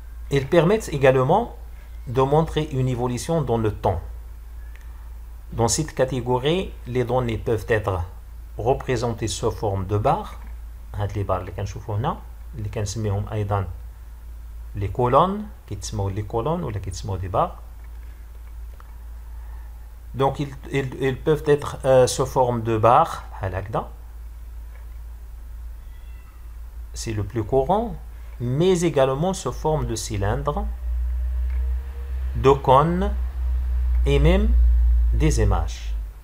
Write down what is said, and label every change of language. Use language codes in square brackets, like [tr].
[fr] Ils permettent également de montrer une évolution dans le temps. Dans cette catégorie, les données peuvent être représentées sous forme de barres. [ar] هاد لي بار اللي كنشوفو هنا اللي كنسميهم أيضا les colonnes كيتسموا les colonnes ولا كيتسموا des barres. [fr] Donc ils peuvent être sous forme de barres بحال هكذا. C'est le plus courant, mais également sous forme de cylindres, de cônes et même des images.